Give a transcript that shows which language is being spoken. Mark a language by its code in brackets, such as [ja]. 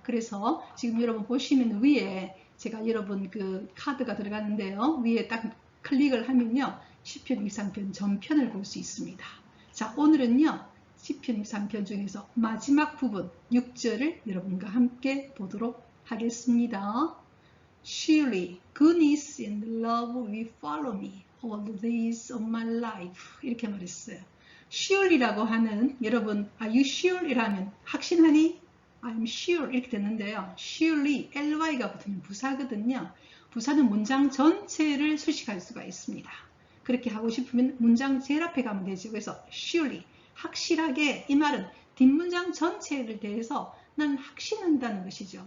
[ko] 그래서 지금 여러분 보시면 위에 제가 여러분 그 카드가 들어가는데요. 위에 딱 클릭을 하면요, 시편 23편 전편을 볼 수 있습니다. 자, 오늘은요, 시편 23편 중에서 마지막 부분 6절을 여러분과 함께 보도록 하겠습니다. [en] Surely goodness and love will follow me all the days of my life. [ko] 이렇게 말했어요. sure이라고 하는, 여러분 [en] are you sure? [ko] 이라면 확신하니? [en] I'm sure [ko] 이렇게 되는데요. surely, ly가 붙으면 부사거든요. 부사는 문장 전체를 수식할 수가 있습니다. 그렇게 하고 싶으면 문장 제일 앞에 가면 되죠. 그래서 surely, 확실하게, 이 말은 뒷문장 전체를 대해서 난 확신한다는 것이죠.